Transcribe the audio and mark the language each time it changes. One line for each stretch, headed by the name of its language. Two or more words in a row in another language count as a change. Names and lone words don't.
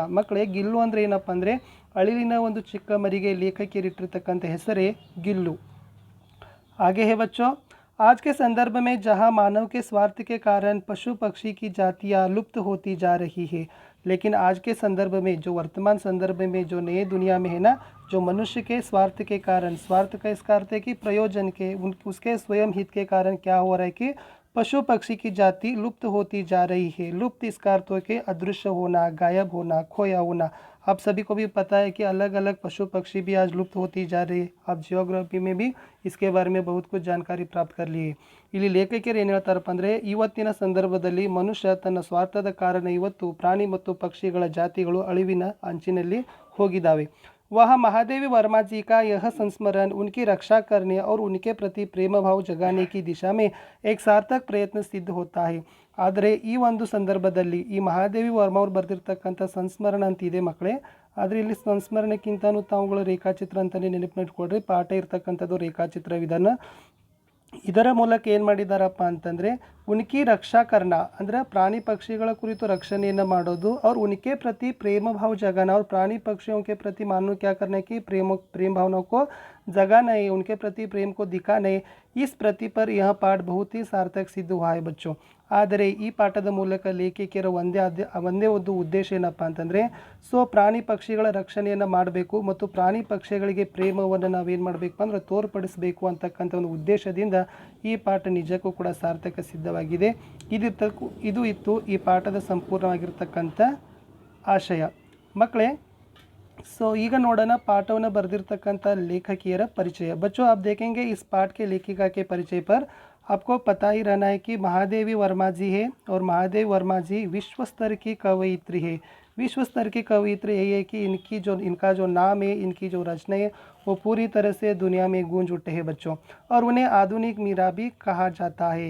Kannada: ಮಕ್ಕಳೇ ಗಿಲ್ಲು ಅಂದರೆ ಏನಪ್ಪ ಅಂದರೆ ಅಳಿಲಿನ ಒಂದು ಚಿಕ್ಕ ಮರಿಗೆ ಲೇಖಕಿಯರಿಟ್ಟಿರ್ತಕ್ಕಂಥ ಹೆಸರೇ ಗಿಲ್ಲು।
Hindi: आगे है बच्चों, आज के संदर्भ में जहां मानव के स्वार्थ के कारण पशु पक्षी की जातियां लुप्त होती जा रही है, लेकिन आज के संदर्भ में जो वर्तमान संदर्भ में जो नए दुनिया में है ना, जो मनुष्य के स्वार्थ के कारण, स्वार्थ का इसका अर्थ है कि प्रयोजन के उसके स्वयं हित के कारण क्या हो रहा है कि पशु पक्षी की जाति लुप्त होती जा रही है। लुप्त इसका अर्थ हो कि अदृश्य होना, गायब होना, खोया होना। आप सभी को भी पता है कि अलग अलग पशु पक्षी भी आज लुप्त होती जा रही है। आप जियोग्राफी में भी इसके बारे में बहुत कुछ जानकारी प्राप्त कर लिए।
Kannada: ಇಲ್ಲಿ ಲೇಖಕರು ಏನು ಹೇಳ್ತಾರಪ್ಪ ಅಂದರೆ ಇವತ್ತಿನ ಸಂದರ್ಭದಲ್ಲಿ ಮನುಷ್ಯ ತನ್ನ ಸ್ವಾರ್ಥದ ಕಾರಣ ಇವತ್ತು ಪ್ರಾಣಿ ಮತ್ತು ಪಕ್ಷಿಗಳ ಜಾತಿಗಳು ಅಳಿವಿನ ಅಂಚಿನಲ್ಲಿ ಹೋಗಿದ್ದಾವೆ।
Hindi: वह महादेवी वर्मा जी का यह संस्मरण उनकी रक्षा करने और उनके प्रति प्रेम भाव जगाने की दिशा में एक सार्थक प्रयत्न सिद्ध होता है।
Kannada: ಆದರೆ ಈ ಒಂದು ಸಂದರ್ಭದಲ್ಲಿ ಈ ಮಹಾದೇವಿ ವರ್ಮ ಅವರು ಬರೆದಿರ್ತಕ್ಕಂಥ ಸಂಸ್ಮರಣ ಅಂತಿದೆ ಮಕ್ಕಳೇ, ಆದರೆ ಇಲ್ಲಿ ಸಂಸ್ಮರಣಕ್ಕಿಂತನೂ ತಾವುಗಳು ರೇಖಾಚಿತ್ರ ಅಂತಲೇ ನೆನಪಿಟ್ಕೊಳ್ರಿ, ಪಾಠ ಇರ್ತಕ್ಕಂಥದ್ದು ರೇಖಾಚಿತ್ರ ವಿಧಾನ। ಇದರ ಮೂಲಕ ಏನು ಮಾಡಿದಾರಪ್ಪ ಅಂತಂದರೆ
Hindi: उनकी रक्षा करना
Kannada: ಅಂದರೆ ಪ್ರಾಣಿ ಪಕ್ಷಿಗಳ ಕುರಿತು ರಕ್ಷಣೆಯನ್ನು ಮಾಡೋದು,
Hindi: और उनके प्रति प्रेम भाव जगाना और प्राणी पक्षियों के प्रति मानो क्या करना है कि प्रेम भावनाओं को जगाना है, उनके प्रति प्रेम को दिखाना है। इस प्रति पर यह पाठ बहुत ही सार्थक सिद्ध हुआ है बच्चों।
Kannada: ಆದರೆ ಈ ಪಾಠದ ಮೂಲಕ ಲೇಖಕಿಯರ ಒಂದೇ ಒಂದು ಉದ್ದೇಶ ಏನಪ್ಪ ಅಂತಂದರೆ ಪ್ರಾಣಿ ಪಕ್ಷಿಗಳ ರಕ್ಷಣೆಯನ್ನು ಮಾಡಬೇಕು ಮತ್ತು ಪ್ರಾಣಿ ಪಕ್ಷಿಗಳಿಗೆ ಪ್ರೇಮವನ್ನು ನಾವೇನು ಮಾಡಬೇಕು ಅಂದರೆ ತೋರ್ಪಡಿಸಬೇಕು ಅಂತಕ್ಕಂಥ ಒಂದು ಉದ್ದೇಶದಿಂದ ಈ ಪಾಠ ನಿಜಕ್ಕೂ ಕೂಡ ಸಾರ್ಥಕ ಸಿದ್ಧವಾಗಿದೆ। ಇದು ಇತ್ತು ಈ ಪಾಠದ ಸಂಪೂರ್ಣವಾಗಿರ್ತಕ್ಕಂಥ ಆಶಯ ಮಕ್ಕಳೇ। ಈಗ ನೋಡೋಣ ಪಾಠವನ್ನು ಬರೆದಿರ್ತಕ್ಕಂಥ ಲೇಖಕಿಯರ ಪರಿಚಯ।
Hindi: बच्चों आप देखेंगे इस पाठ के लेखिका के परिचय पर आपको पता ही रहना है कि महादेवी वर्मा जी है और महादेवी वर्मा जी विश्व स्तर की कवयित्री है। विश्व स्तर की कवयित्री यही है कि इनका जो नाम है, इनकी जो रचना है वो पूरी तरह से दुनिया में गूंज उठे हैं बच्चों, और उन्हें आधुनिक मीरा भी कहा जाता है।